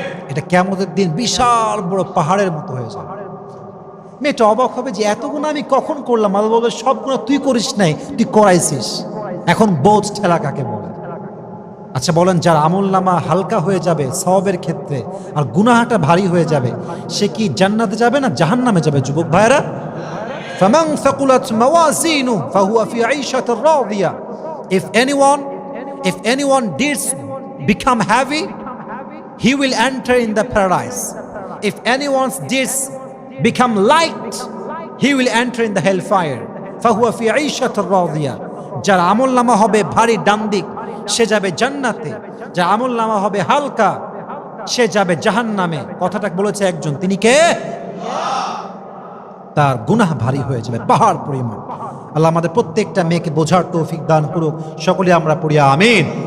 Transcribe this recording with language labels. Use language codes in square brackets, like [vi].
[bn] এটা কিয়ামতের দিন বিশাল বড় পাহাড়ের মতো হয়ে যাবে। মেয়েটা অবাক হবে যে এত গুনাহ আমি কখন করলাম। আল্লাহ বলবে সব গুনাহ তুই করিস নাই, তুই করাইছিস, এখন বোঝ ঠেলা কাকে বলে। আচ্ছা বলেন, যার আমল নামা হালকা হয়ে যাবে সওয়াবের ক্ষেত্রে আর গুনাহটা ভারী হয়ে যাবে, সে কি জান্নাতে যাবে না জাহান্নামে যাবে? যুবক ভাইরা, [ar] ফামান সাকুলাত মাওয়াজিনু ফাহুয়া ফি আইশাতির রাদিয়া, [en] if anyone deeds become heavy, he will enter in the paradise. If anyone's deeds become light, he will enter in the hellfire. [ar] ফাহুয়া ফি আইশাতির রাদিয়া, [bn] যার আমল নামা হবে ভারী ডান্দিক সে যাবে জান্নাতে, যার আমল নামা হবে হালকা সে যাবে জাহান্নামে। কথাটা বলেছে একজন, তিনি কে? তার গুনাহ ভারী হয়ে যাবে পাহাড় পরিমাণ। আল্লাহ আমাদের প্রত্যেকটা মেয়েকে বোঝার তৌফিক দান করুক, সকলে আমরা পড়ি আমিন।